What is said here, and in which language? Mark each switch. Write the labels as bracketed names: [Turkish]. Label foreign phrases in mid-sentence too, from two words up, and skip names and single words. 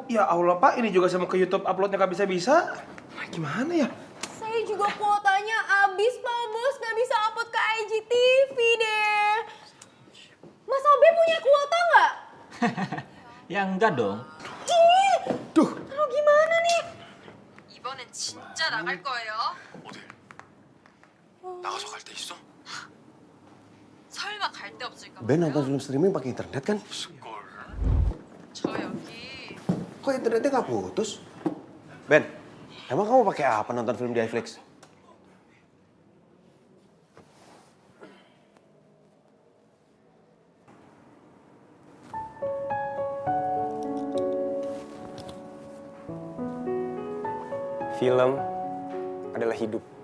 [Indonesian] Ya Allah Pak, ini juga saya mau ke YouTube uploadnya nggak bisa-bisa. Nah, gimana ya? Saya juga kuotanya habis, Pak Bos. Nggak bisa upload ke IGTV deh. Mas Obe punya kuota nggak? Ya enggak dong. Duh. Lalu gimana nih? [Korean] 이번엔 진짜 나갈 거예요. 어딜? 나가서 갈 데 있어? 설마 갈 데 없을까 [Indonesian] Ben [Korean] 봐요. [Indonesian] nonton film streaming pakai internet kan? [Korean] 저 여기 [Indonesian] Kok internetnya nggak putus? Ben, emang kamu pakai apa nonton film di iFlix? Film adalah hidup.